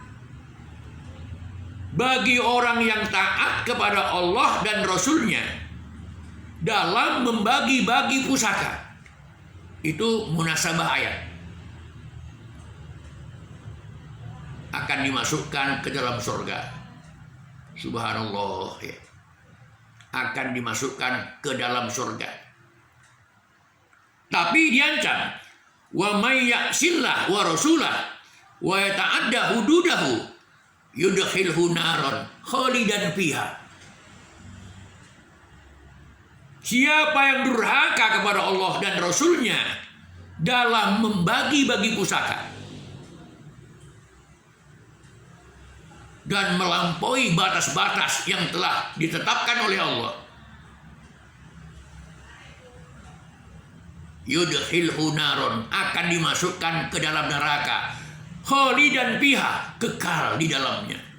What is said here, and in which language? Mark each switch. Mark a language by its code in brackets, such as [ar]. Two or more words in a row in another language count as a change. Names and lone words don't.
[id] Bagi orang yang taat kepada Allah dan Rasul-Nya dalam membagi-bagi pusaka, itu munasabah ayat, akan dimasukkan ke dalam surga. Subhanallah ya. Akan dimasukkan ke dalam surga. Tapi diancam, [ar] ومن يعص الله ورسوله ويتعد حدوده يدخله نارا خالدا فيها. [id] Siapa yang durhaka kepada Allah dan Rasul-Nya dalam membagi-bagi pusaka dan melampaui batas-batas yang telah ditetapkan oleh Allah, [ar] يدخله نارا, [id] akan dimasukkan ke dalam neraka, [ar] خالدا فيها, [id] kekal di dalamnya.